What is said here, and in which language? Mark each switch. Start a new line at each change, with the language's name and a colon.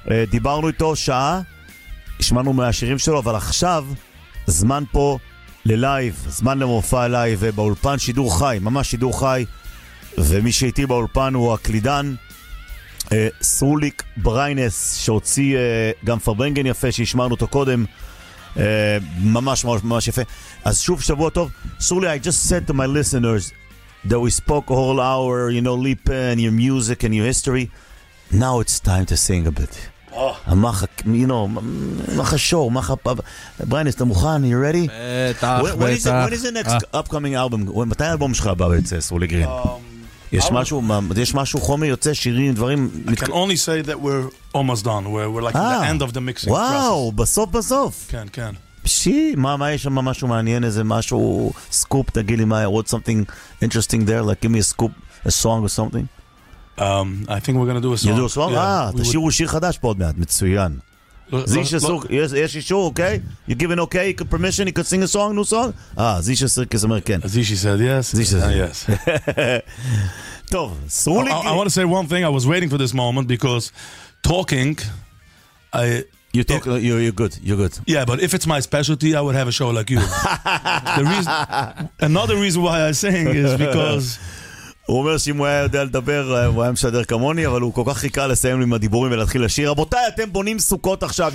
Hebrew: דיברנו איתו שעה, השמענו מהשירים שלו, אבל עכשיו זמן פה ללייב, זמן למופע לייב באולפן, שידור חי, ממש שידור חי. ומי שאיתי באולפן הוא הקלידן סרוליק בריינס, שהוציא גם פרברנגן יפה שהשמענו אותו קודם, ממש ממש ממש יפה. אז שוב שבוע טוב.
English: סרולי, I just said to my listeners that we spoke a whole hour, you know, Lipa and your music and your history. Now it's time to sing a bit. Oh. You know, מחה שור, מחה פאבה.
Hebrew: בריינס, אתה מוכן?
English: You ready?
Hebrew: בטח, בטח.
English: When is the next upcoming album?
Hebrew: מתי האלבום שלך הבא יוצא, סרולי גרין? יש משהו חומר יוצא, שירים, דברים?
English: I can only say that we're almost done. We're like in the end of the mixing process.
Hebrew: וואו, בסוף בסוף. כן, כן. שי, מה יש שם, משהו מעניין, איזה משהו, סקופ, תגיד לי, מה,
English: what's something interesting there, like give me a scoop, a song or something? I think we're going to do a song. You do a song? Yeah,
Hebrew: תשאירו
English: would...
Hebrew: שיר חדש פה עוד מעט, מצוין. זישה סורק, יש אישור, אוקיי?
English: You give an okay, you permission, you could sing a song, new song?
Hebrew: זישה סורק, כזה אומר כן.
English: זישה said yes. זישה said yes.
Hebrew: טוב, סרולי.
English: I want to say one thing, I was waiting for this moment, because talking, You're good. Yeah, but if it's my specialty, I would have a show like you. another reason why I sing is because...
Hebrew: הוא אומר שאם הוא היה יודע לדבר, הוא היה משדר כמוני, אבל הוא כל כך חיכה לסיים עם הדיבורים ולהתחיל לשיר. רבותיי, אתם בונים סוכות עכשיו.